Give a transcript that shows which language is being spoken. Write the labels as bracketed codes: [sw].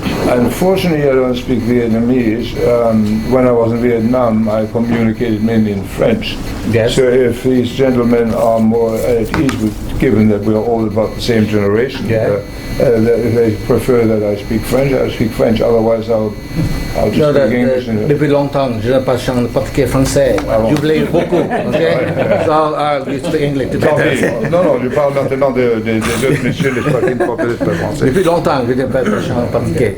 [en] Unfortunately, I don't speak Vietnamese. When I was in Vietnam, I communicated mainly in French. Yes. So if these gentlemen are more at ease with, given that we are all about the same generation, if they prefer that I speak French, I speak French. Otherwise, I'll just speak English. [fr] Depuis longtemps, je ne parle pas français. J'oublie beaucoup. Okay? [en] So we speak English together. [fr] Non, je parle maintenant des autres messieurs, les pas qui ne parlent pas français. Depuis longtemps, je ne parle pas pratiquer.